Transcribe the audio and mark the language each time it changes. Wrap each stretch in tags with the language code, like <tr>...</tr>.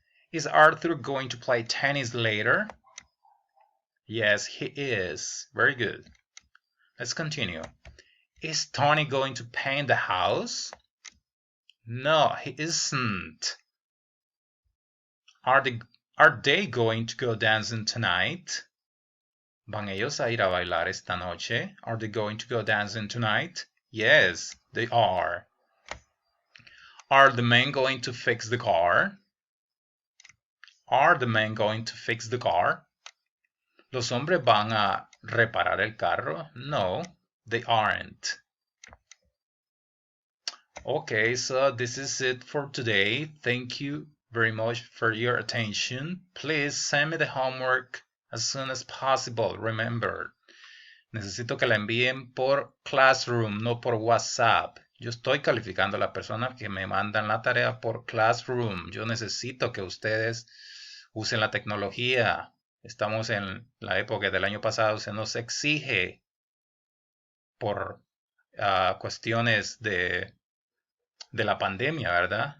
<en>Is Arthur going to play tennis later? Yes, he is. Very good. Let's continue. Is Tony going to paint the house? No, he isn't. Are they going to go dancing tonight?</en> <es>¿Van ellos a ir a bailar esta noche?</es> <en>Are they going to go dancing tonight? Yes, they are. Are the men going to fix the car? Are the men going to fix the car?</en> <es>¿Los hombres van a reparar el carro?</es> <en>No, they aren't. Okay, so this is it for today. Thank you very much for your attention. Please send me the homework as soon as possible. Remember,</en> <es>Necesito que la envíen por Classroom, no por WhatsApp. Yo estoy calificando a las personas que me mandan la tarea por Classroom. Yo necesito que ustedes usen la tecnología. Estamos en la época del año pasado, se nos exige por cuestiones de la pandemia, ¿verdad?</es>